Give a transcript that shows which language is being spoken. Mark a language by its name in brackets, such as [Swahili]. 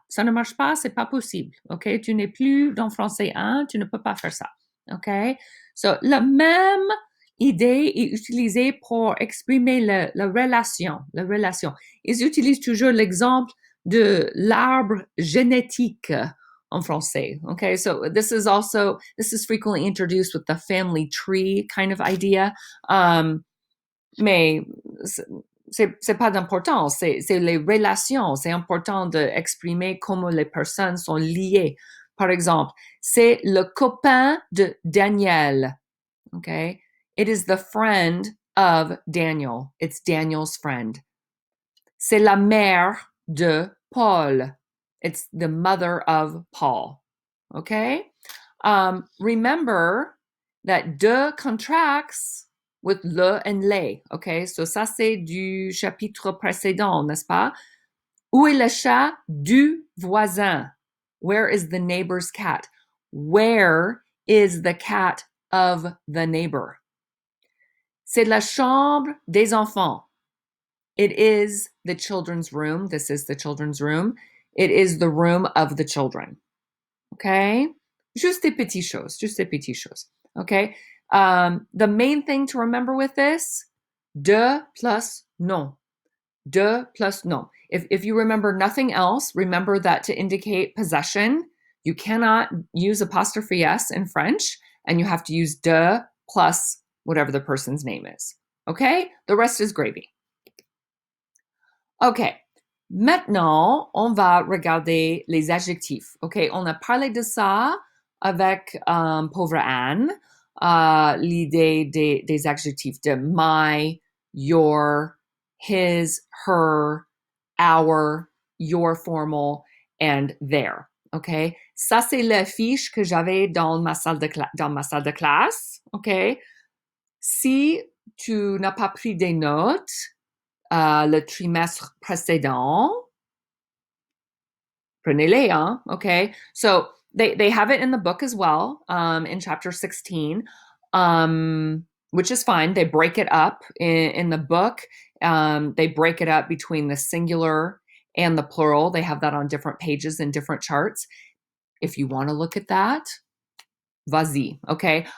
[French] Ça ne marche pas, c'est pas possible. OK? Tu n'es plus dans français 1, tu ne peux pas faire ça. OK? So, la même idée est utilisée pour exprimer la relation. La relation. Ils utilisent toujours l'exemple de l'arbre génétique en français. [English] Okay, so this is frequently introduced with the family tree kind of idea. [French] Mais c'est pas d'importance, c'est les relations. C'est important d'exprimer comment les personnes sont liées. Par exemple, c'est le copain de Daniel. [English] Okay, it is the friend of Daniel. It's Daniel's friend. [French] C'est la mère de Paul. [English] It's the mother of Paul. Okay? Remember that de contracts with le and les. Okay? [French] So ça, c'est du chapitre précédent, n'est-ce pas? Où est le chat du voisin? [English] Where is the neighbor's cat? Where is the cat of the neighbor? [French] C'est la chambre des enfants. [English] It is the children's room. This is the children's room. It is the room of the children. Okay? [French] Juste des petites choses. Juste des petites choses. [English] Okay? The main thing to remember with this, de plus non. [French] De plus non. [English] If you remember nothing else, remember that to indicate possession, you cannot use apostrophe S in French, and you have to use de plus whatever the person's name is. Okay? The rest is gravy. OK. [French] Maintenant, on va regarder les adjectifs. OK? On a parlé de ça avec pauvre Anne, l'idée des adjectifs de [English] my, your, his, her, our, your formal, and their. [French] Okay? Ça, c'est l'affiche que j'avais dans ma salle de classe. Okay? Si tu n'as pas pris des notes le trimestre précédent, prenez-les, hein? [English] Okay? So they have it in the book as well, in chapter 16, which is fine. They break it up in the book. They break it up between the singular and the plural. They have that on different pages in different charts. If you want to look at that, vas-y, okay?